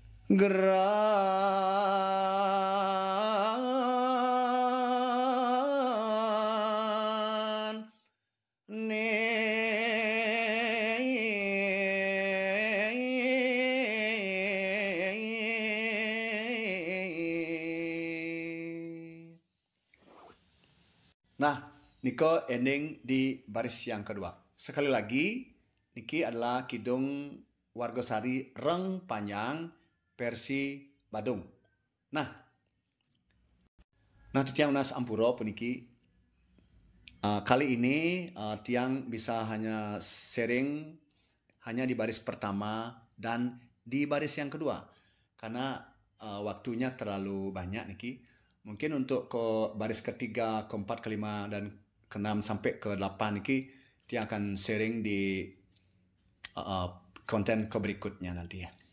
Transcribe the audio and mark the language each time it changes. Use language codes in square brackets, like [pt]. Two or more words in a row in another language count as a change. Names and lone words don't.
[id] Geran Nah, niko ending di baris yang kedua. Sekali lagi, niki adalah kidung Wargosari Reng Panjang versi Badung. Nah, [ban] tiang unas ampuro puniki [id] kali ini tiang bisa hanya sharing hanya di baris pertama dan di baris yang kedua karena waktunya terlalu banyak niki. Mungkin untuk ke baris ketiga, keempat, kelima, dan keenam sampai ke 8 niki dia akan sharing di konten ke berikutnya nanti ya.